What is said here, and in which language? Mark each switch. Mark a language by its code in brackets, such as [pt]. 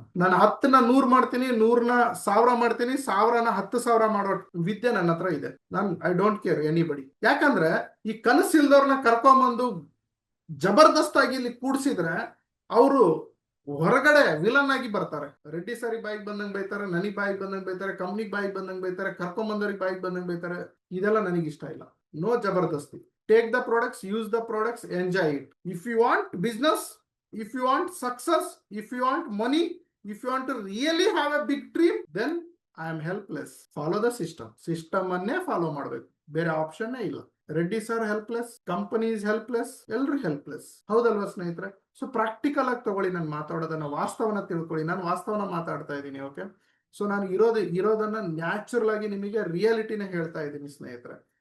[kn] ನಾನು 10ನ 100 ಮಾಡ್ತೀನಿ, 100ನ 1000 ಮಾಡ್ತೀನಿ, 1000ನ 10,000 ಮಾಡೋ ವಿದ್ಯೆ ನನ್ನ ಹತ್ರ ಇದೆ. [en] I don't care anybody. [kn] ಯಾಕಂದ್ರೆ ಈ ಕನಸಿಲ್ದವ್ರನ್ನ ಕರ್ಕೊಂಬಂದು ಜಬರ್ದಸ್ತಾಗಿ ಇಲ್ಲಿ ಕೂಡ್ಸಿದ್ರೆ ಅವರು ಹೊರಗಡೆ ವಿಲನ್ ಆಗಿ ಬರ್ತಾರೆ. ರೆಡ್ಡಿ ಸಾರಿಗೆ ಬಾಯಿಗೆ ಬಂದಂಗೆ ಬೈತಾರೆ, ನನಗೆ ಬಾಯಿಗೆ ಬಂದಂಗೆ ಬೈತಾರೆ, ಕಂಪ್ನಿಗೆ ಬಾಯಿಗೆ ಬಂದಂಗೆ ಬೈತಾರೆ, ಕರ್ಕೊಂಬಂದವ್ರಿಗೆ ಬಾಯಿಗೆ ಬಂದಂಗೆ ಬೈತಾರೆ. ಇದೆಲ್ಲ ನನಗೆ ಇಷ್ಟ ಇಲ್ಲ. No ಜಬರ್ದಸ್ತಿ. [en] Take the products, use the products, enjoy it. If you want business, if you want success, if you want money, if you want to really have a big dream, then I am helpless. Follow the system. [kn] System ಅನ್ನೇ follow ಮಾಡಬೇಕು, ಬೇರೆ option ಇಲ್ಲ. Reddy sir helpless, [en] company is helpless, [kn] ಎಲ್ಲರೂ helpless. ಹೌದಲ್ವಾ ಸ್ನೇಹಿತರೆ? So practical ಆಗಿ ತಗೊಳ್ಳಿ, ನಾನು ಮಾತಾಡೋದನ್ನ ವಾಸ್ತವನ ತಿಳ್ಕೊಳ್ಳಿ. ನಾನು ವಾಸ್ತವನ ಮಾತಾಡ್ತಾ ಇದ್ದೀನಿ. ಓಕೆ, ಸೊ ನಾನು ಇರೋದನ್ನ ನ್ಯಾಚುರಲ್ ಆಗಿ ನಿಮಗೆ ರಿಯಾಲಿಟಿನ ಹೇಳ್ತಾ ಇದ್ದೀನಿ ಸ್ನೇಹಿತರೆ.